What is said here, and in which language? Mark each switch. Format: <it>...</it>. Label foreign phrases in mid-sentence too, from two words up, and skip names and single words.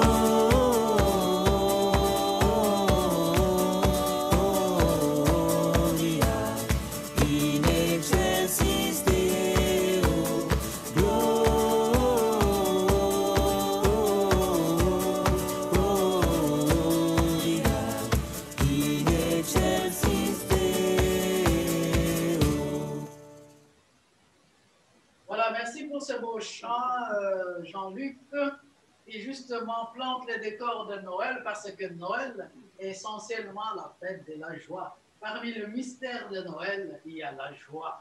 <la>Gloria in excelsis Deo. Gloria in excelsis Deo.</la> <fr>Voilà, merci pour ce beau chant, Jean-Luc. Et justement, plante les décors de Noël parce que Noël est essentiellement la fête de la joie. Parmi le mystère de Noël, il y a la joie.</fr>